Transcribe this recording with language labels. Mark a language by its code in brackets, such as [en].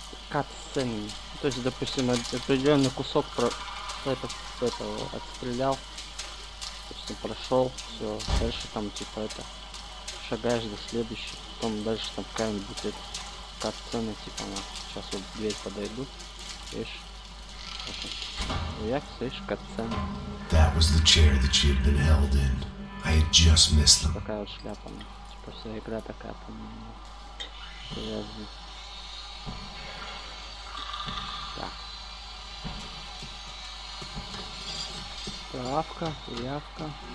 [ru] Кат-сценами. То есть, допустим, определенный кусок этого отстрелял, допустим, прошел, все, дальше там типа это шагаешь до следующей, потом дальше там какая-нибудь это кат-сцена типа на сейчас вот в дверь подойдут, видишь, як слышишь кат-сцена. [en] That was the chair that she had been held in. I had just missed them. [ru] Такая вот шляпа, типа вся игра такая, по-моему. Так. Правка, явка.